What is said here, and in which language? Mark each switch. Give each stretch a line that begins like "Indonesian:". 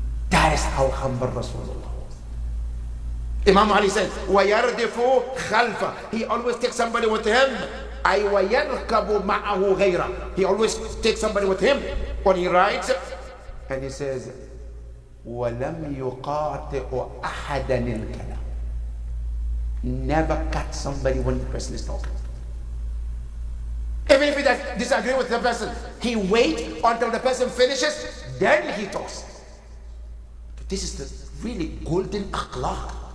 English: That is how humble Rasulullah was. Imam Ali said,
Arabic: وَيَرْدِفُ خَلْفًا.
English: He always takes somebody with him.
Arabic: أي وَيَرْكَبُ مَعَهُ غَيْرًا.
English: He always takes somebody with him when he rides. And he says,
Arabic: وَلَمْ يُقَاطِعُ أَحَدًا الْكَلَامِ.
English: Never cut somebody when the person is talking. Even if he does disagree with the person, he waits until the person finishes, then he talks. But this is the really golden akhlaq.